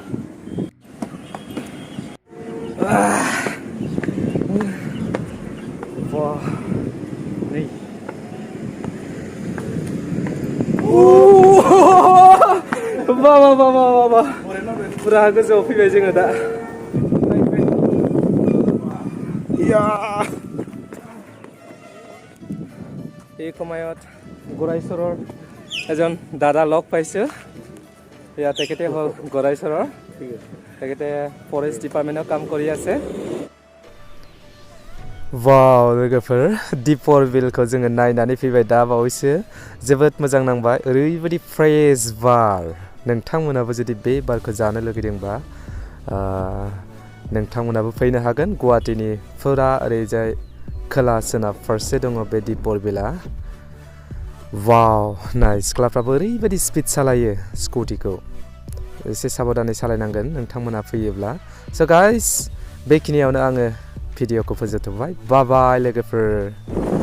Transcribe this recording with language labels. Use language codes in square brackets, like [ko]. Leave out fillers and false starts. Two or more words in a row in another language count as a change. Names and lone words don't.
[brx] नै बा फुरा गोजौआव फैबाय जोङो दा [as] এই সময়ত গোৰাইচৰৰ এজন দাদা লগ পাইছোঁ ইয়াত তেখেতে হ'ল গোৰাইচৰৰ তেখেতে ফৰেষ্ট ডিপাৰ্টমেণ্টৰ কাম কৰি আছে वाव [brx] लोगोफोर दिपर बिलखौ जोङो नायनानै फैबाय दा बावैसो जोबोद मोजां नांबाय ओरैबायदि फ्रेश बार नोंथांमोनाबो जुदि बे बारखौ जानो लुगैदोंबा नोंथांमोनाबो फैनो हागोन गुवाहाटीनि फुरा ओरैजाय खोला सोनाब फारसे दङ बे दिपर बिला वाव नाय सिख्लाफ्राबो ओरैबायदि स्पिड सालायो स्कुटिखौ एसे साबधानै सालायनांगोन नोंथांमोना फैयोब्ला [en] so guys [brx] बेखिनियावनो आङो भिडिअखौ फोजोबथ' [en] bye bye [brx] बाय लोगोफोर